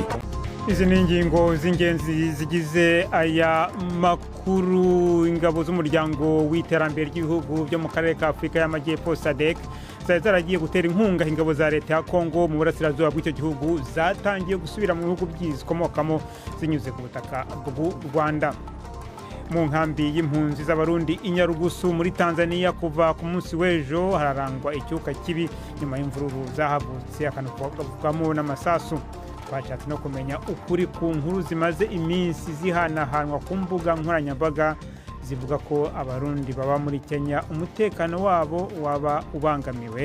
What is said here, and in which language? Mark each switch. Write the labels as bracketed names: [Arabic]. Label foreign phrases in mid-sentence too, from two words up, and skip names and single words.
[Kinyarwanda] Izi ni ingingo z'ingenzi zigize aya makuru. Ingabo z'umuryango w'iterambere ry'ibihugu byo mu karere ka Afrika y'Amajyepfo SADC zaragiye gutera inkunga ingabo za leta ya Kongo mu burasirazuba bw'icyo gihugu zatangiye gusubira mu bihugu by'izikomokamo zinyuze ku butaka bw'u Rwanda. Mu nkambi y'impunzi z'abarundi Inyarugusu muri Tanzania kuva ku munsi w'ejo hararangwa icyuka kibi nyuma y'imvururu zahavutse akanavugamo n'amasasu. Twashatse no kumenya ukuri ku nkuru zimaze iminsi zihanahanwa ku mbuga nkoranyambaga zivuga ko abarundi baba muri Kenya umutekano wabo waba ubangamiwe.